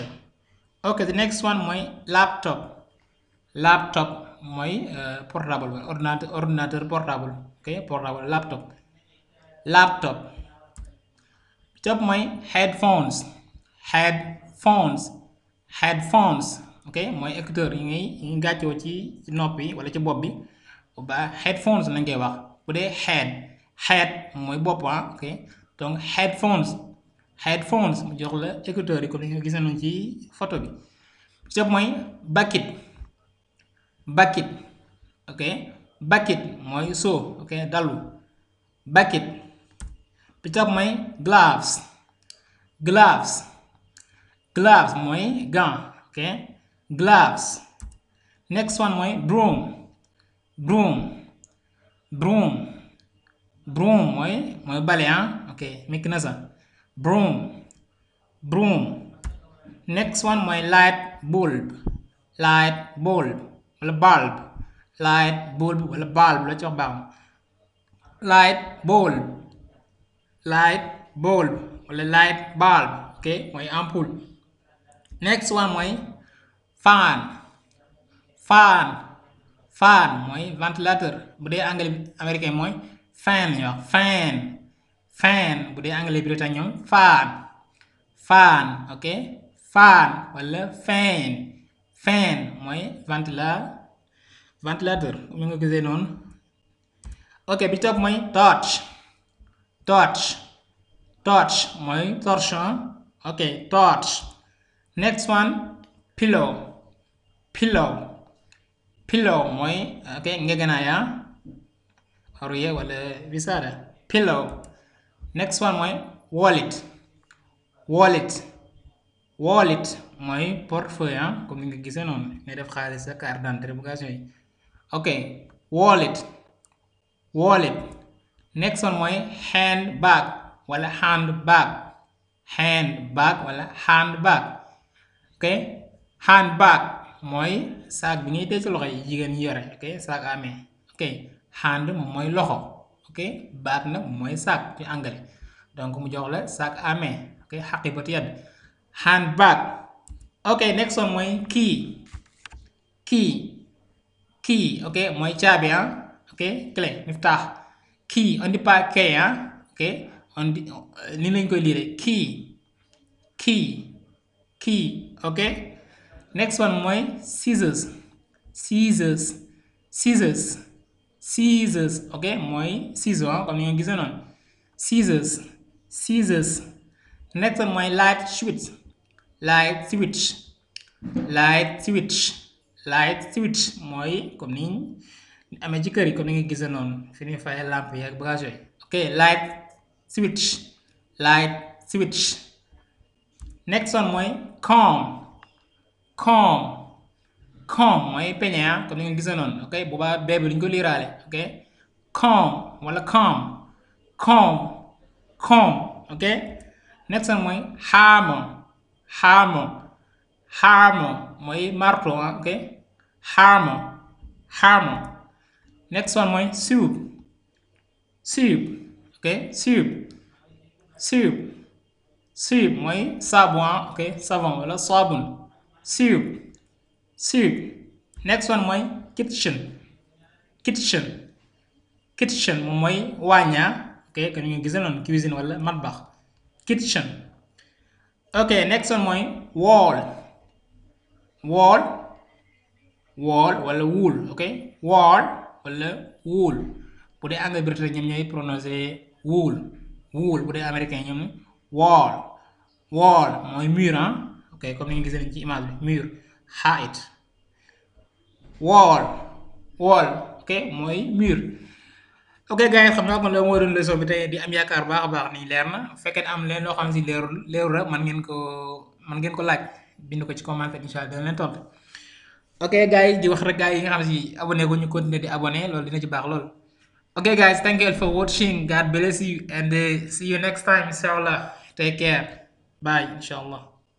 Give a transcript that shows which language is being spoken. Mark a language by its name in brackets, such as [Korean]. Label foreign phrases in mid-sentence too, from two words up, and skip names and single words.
[English] Okay, the next one [Wolof] mooy laptop mooy portable [French] ordinateur portable. [Wolof] Okay, portable laptop top mooy headphones ok mooy écouteur yi ngay gàccoo ci nopp yi wala ci bopp bi ba headphones lañ koy wax bu dee head mooy bopp ok donc headphones mu jox la écouteur yi comme ni nga gisee noonu ci photo bi top mooy bucket ok bucket mooy seau ok dalu bucket bi top mooy gloves mooy gant ok gloves. [English] Next one [Wolof] mooy broom mooy bale ok mécanisme broom. [English] Next one [Wolof] mooy [English] light bulb [Wolof] wala bulb la ci wax baax [English] light bulb [Wolof] wala [English] light bulb [Wolof] ok mooy ampoule. [English] Next one [Wolof] mooy fan mooy ventilateur bu dee [French] anglais américain [Wolof] mooy fan ñu wax fan bu dee [French] anglais britannique [Wolof] ñoom fan ok fan wala fan mooy ventilateur mu nga gisee noonu. ok [English] bi topp [Wolof] mooy torch mooy torche ok torch. [English] Next one pillow [Wolof] mooy ok ngegenaay oreiller wala wisaada pillow. [English] Next one [Wolof] mooy wallet mooy portefeuille comme ni nga gisee noonu ngay def xaalis sa [French] carte d'identité [Wolof] bugation yi ok wallet. [English] Next one [Wolof] mooy handbag wala handbag ok handbag mooy saak bi ngay tey ci loxo yi jigéen ñi yore ok saak amee ok hand moom mooy loxo ok bag nag mooy saak ci anglais donc mu jox la saak amee ok xaqi bati yad handbag. ok [English] next one [Wolof] mooy key ok mooy caabi ok clé miftaax key [French] on dit pas key [Wolof] ok [French] on dit [Wolof] ni lañ koy liire key ok. [English] Next one [Wolof] mooy scissors ok mooy ciseau comme ni nga gisee noonu scissors. [English] Next one [Wolof] mooy [English] light switch [Wolof] mooy comme ni amee ci kër yi comme ni nga gisee noonu fi ñuy fay lampe yi ak bagage yooyu ok [English] light switch. Next one [Wolof] mooy comb mooy peñe comme ni nga gisee noonu ok boobaa bee bi duñ ko liiraale ok comb wala comb ok. [English] Next one [Wolof] mooy hammer mooy marteau ok hammer. [English] Next one [Wolof] mooy soup ok soup mooy saabu ok savon wala saabun soup. [English] Next one [Wolof] mooy kitchen moom mooy waaña ok kon ñu gis noonu cuisine wala matbax kitchen. ok [English] next one [Wolof] mooy wall wala wool ok wall wala wool bu dee [French] anglais britannique [Wolof] ñoom ñooy prononcé wool bu dee américain ñoom wall mooy mur ok comme ni nga gisee ci image bi mur height wall ok mooy mur. ok gars yi xam naa kon la moo doon leçon bi tey di am yaakaar baax a baax nii leer na bu fekkee ne am leen loo xam si leerul rek man ngeen ko laaj bind ko ci commentaire [Arabic] incha allah [Wolof] dina leen tontu. ok gars yi di wax rek gars yi nga xam si abonné ko ñu continuer di abonné loolu dina ci baax loolu. [English] ok guys, thank you for watching. God bless you and see you next time inshallah. Take care. Bye inshallah.